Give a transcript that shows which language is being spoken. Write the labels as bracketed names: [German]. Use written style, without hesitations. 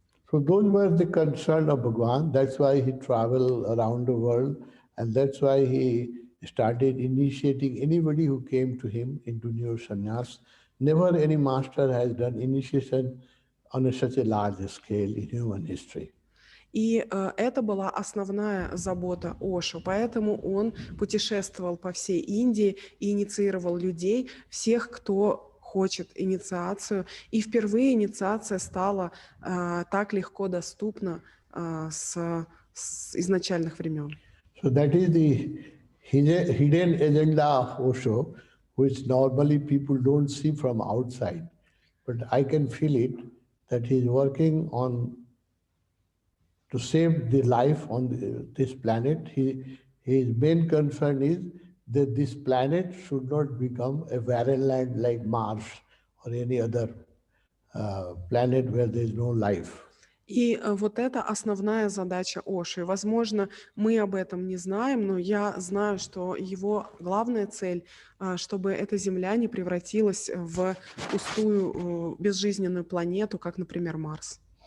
[English] So those were the concern of Bhagavan. That's why he traveled around the world And that's why he started initiating anybody who came to him into Neo Sannyas. Never any master has done initiation on such a large scale in human history. [Russian] И это была основная забота Ошу, поэтому он путешествовал по всей Индии и инициировал людей, всех, кто хочет инициацию. И впервые инициация стала так легко доступна с изначальных времен. [English] So that is the hidden agenda of Osho, which normally people don't see from outside. But I can feel it, that he's working on to save the life on this planet. His main concern is that this planet should not become a barren land like Mars or any other planet where there is no life. [Russian] И вот это основная задача Оши. Возможно, мы об этом не знаем, но я знаю, что его главная цель, чтобы эта Земля не превратилась в пустую, безжизненную планету, как, например, Марс.